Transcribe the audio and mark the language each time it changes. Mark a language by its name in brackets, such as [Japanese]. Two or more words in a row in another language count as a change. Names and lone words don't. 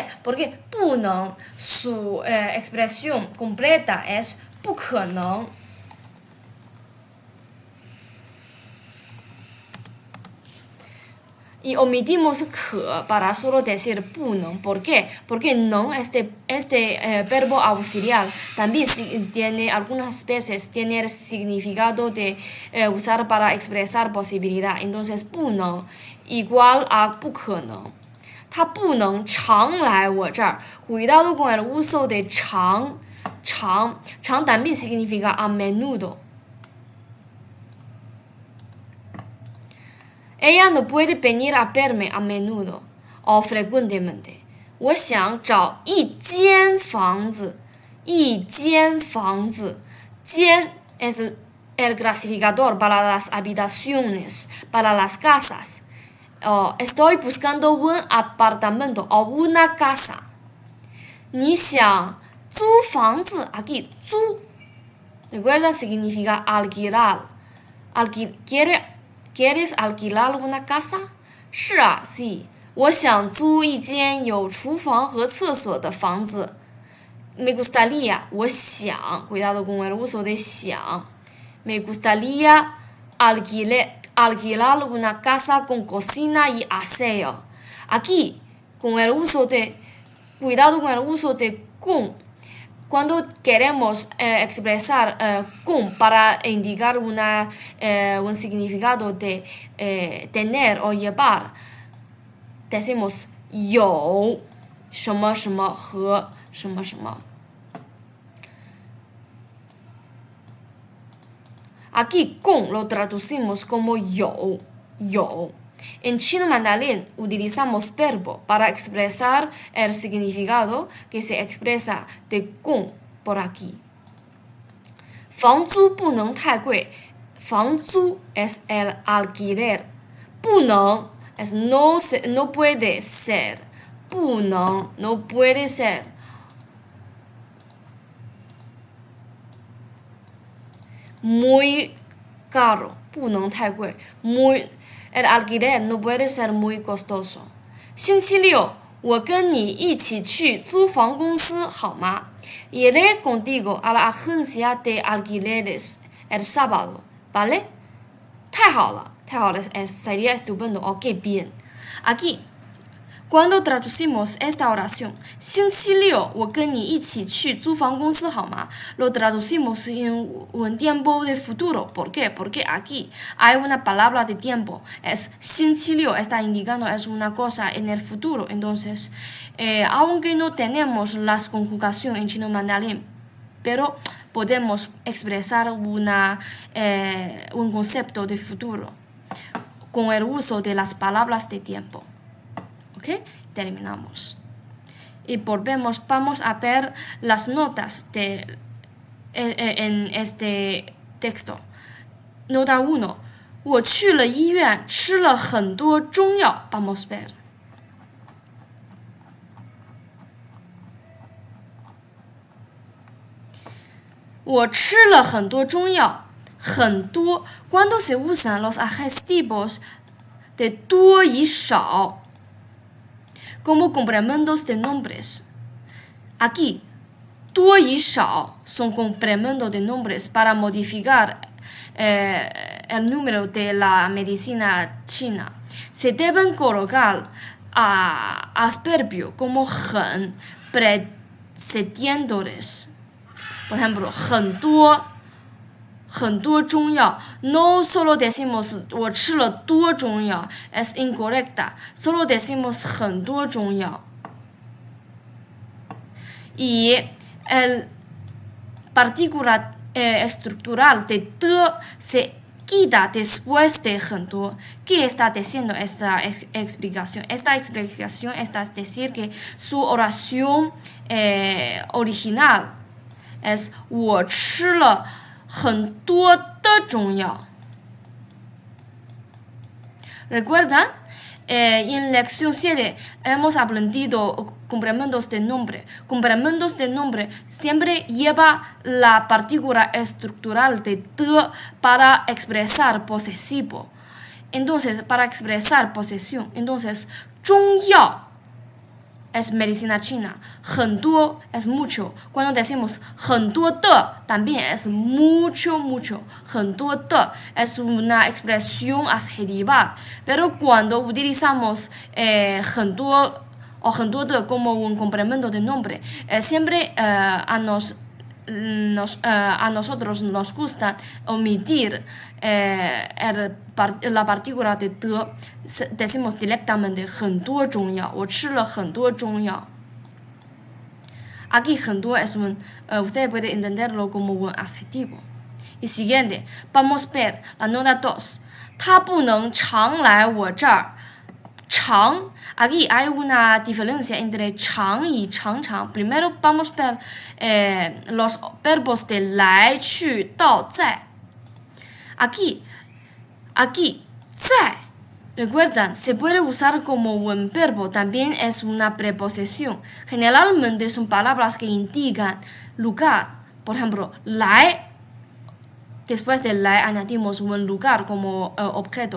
[Spanish] Porque 不能 su expresión completa es 不可能。Y omitimos 可 para solo decir 不能。¿Por qué? Porque no este verbo auxiliar también tiene algunas veces tiene el significado de usar para expresar posibilidad. Entonces 不能 igual a 不可能。 [Chinese] 他不能常来我这儿。 [Spanish] Cuidado con el uso de 常 también significa a menudo. Ella no puede venir a verme a menudo o frecuentemente. [Chinese] 我想找一间房子，一间房子。 [Spanish] 间 es el clasificador para las habitaciones, para las casas. estoy buscando un apartamento o una casa. [Chinese] 你想租房子 [Spanish] aquí 租 recuerda significa alquilar. ¿Quieres alquilar una casa? [Chinese] 是啊 sí. 我想租一间有厨房和厕所的房子。 [Spanish] Me gustaría, [Chinese] 我想 [Spanish] cuidado con el uso de 想 Me gustaría alquilar una casa con cocina y aseo. Aquí, con el uso de cuidado con el uso de con. Cuando queremos expresar con para indicar un significado de tener o llevar, decimos [Chinese] 有什么什么和什么什么。 [Spanish] Aquí con lo traducimos como 有。En chino mandarín utilizamos verbo para expresar el significado que se expresa de con por aquí. [Chinese] 房租不能太贵，房租 [Spanish] es el alquiler，不能 es no puede ser，不能 no puede ser。muy caro [Chinese] 不能太贵 [Spanish] el alquiler no puede ser muy costoso [Chinese] 星期六我跟你一起去租房公司好吗 [Spanish] iré contigo a la agencia de alquileres el sábado ¿vale? [Chinese] 太好了 [Spanish] sería estupendo o qué bien aquí Cuando traducimos esta oración, [Chinese] 星期六我跟你一起去租房公司好吗 [Spanish] Lo traducimos en un tiempo de futuro. ¿Por qué? Porque aquí hay una palabra de tiempo. Es 星期六 está indicando es una cosa en el futuro. Entonces, aunque no tenemos las conjugaciones en chino mandarín, pero podemos expresar un concepto de futuro con el uso de las palabras de tiempo. ¿Ok? Terminamos. Y vamos a ver las notas en este texto. Nota 1. [Chinese] 我去了医院吃了很多中药 [Spanish] Vamos a ver. [Chinese] 我吃了很多中药很多 [Spanish] Cuando se usan los adjetivos de 多 y 少 como complementos de nombres. Aquí, 多 y 少 son complementos de nombres para modificar el número de la medicina china. Se deben colocar a adverbio como 很 precedientes. Por ejemplo, [Chinese] 很多中药 [Spanish] no solo decimos [Chinese] 我吃了多中药 [Spanish] es incorrecta solo decimos [Chinese] 很多中药 [Spanish] y el partícula estructural de 的 se quita después de 很多 ¿qué está diciendo esta explicación? Esta explicación está decir que su oración original es [Chinese] 我吃了很多的中药 [Spanish] ¿Recuerdan? En lección 7 hemos aprendido complementos de nombre. Complementos de nombre siempre lleva la partícula estructural de 的 para expresar posesivo. Entonces, para expresar posesión, entonces, 中药 es medicina china. 很多 es mucho. Cuando decimos 很多的 también es mucho. 很多的 es una expresión adjetiva. Pero cuando utilizamos 很多 o 很多的 como un complemento de nombre, siempre a nosotros nos gusta omitir la partícula de 的 decimos directamente [Chinese] 很多中药 我吃了很多中药 [Spanish] Aquí 很多 es usted puede entenderlo como un adjetivo. Y siguiente, vamos a ver la nota 2. [Chinese] 他不能常来我这儿 [Spanish] 常 Aquí hay una diferencia entre 常 y 常常 Primero vamos a ver los verbos de [Chinese] 来去到在 [Spanish] Aquí 在 Recuerdan, se puede usar como un verbo, también es una preposición. Generalmente son palabras que indican lugar. Por ejemplo, 来 después de 来 añadimos un lugar como objeto.